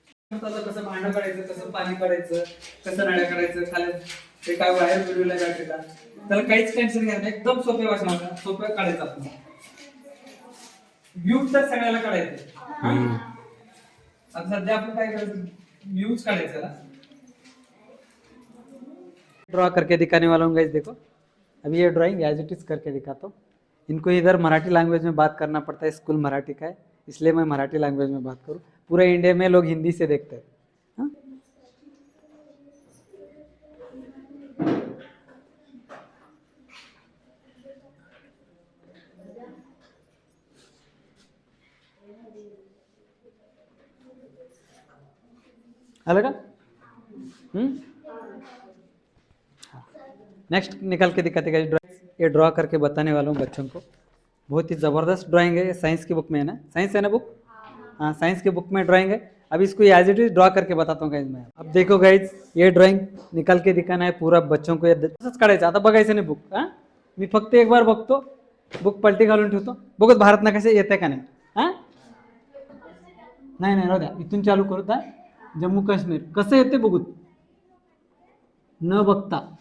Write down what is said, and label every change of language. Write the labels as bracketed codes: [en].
[mr] कसं भांडं काढायचं, कसं पाणी काढायचं, कसं नळ्या काढायचं, खाली ते काय बाहेर फिरवलं बॅटरीला, त्याला काहीच टेन्शन घ्यायचं, एकदम सोपे वाटणार, सोपं काढायचं आपण. व्ह्यूज तर सगळ्याला काढायचं. आता सध्या आपण काय करायचं, व्ह्यूज काढायचं. [hi] ड्रॉ करके दिखाने वाला हूँ गाइस. देखो अभी ये ड्राइंग एज इट इज करके दिखाता हूँ. इनको इधर मराठी लैंग्वेज में बात करना पड़ता है, स्कूल मराठी का है इसलिए मैं मराठी लैंग्वेज में बात करूँ. पूरे इंडिया में लोग हिंदी से देखते हैं. अलग नेक्स्ट निकाल के दिखाते हैं ड्राइंग. ये ड्रॉ करके बताने वाला हूँ बच्चों को. बहुत ही ज़बरदस्त ड्राइंग है. साइंस की बुक में है ना, साइंस है ना बुक, हाँ साइंस की बुक में ड्राइंग है. अब इसको एज इट इज ड्रॉ करके बताता हूँ गाइज मैं. अब देखो गाइज, ये ड्राइंग निकाल के दिखाना है पूरा बच्चों को. [mr] तसंच काढायचं. आता बघायचं नाही बुक. मी फक्त [hi] एक बार [mr] बघतो, बुक पलटी घालून ठेवतो, बघत भारत ना कसे येते का नाही. नाही राहू द्या, इथून चालू करू द्या. जम्मू काश्मीर कसं येते बघूत न बघता.